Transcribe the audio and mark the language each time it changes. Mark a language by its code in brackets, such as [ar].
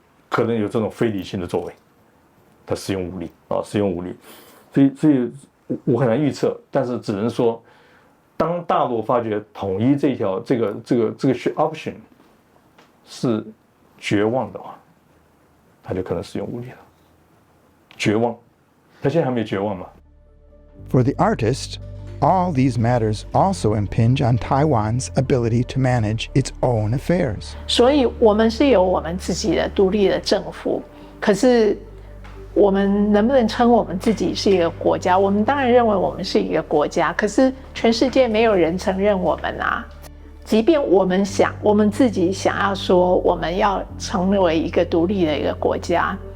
[zh] 可能有这种非理性的作为，他使用武力使用武力，所以我很难预测，但是只能说，当大陆发觉统一这个 option 是绝望的话，他就可能使用武力了。绝望，他现在还没绝望嘛？ [en] For the artist, all these matters also impinge on Taiwan's ability to manage its own affairs. [zh] 所以我们是有我们自己的独立的政府，可是我们能不能称我们自己是一个国家？我们当然认为我们是一个国家，可是全世界没有人承认我们啊。即便我们自己想要说我们要成为一个独立的一个国家，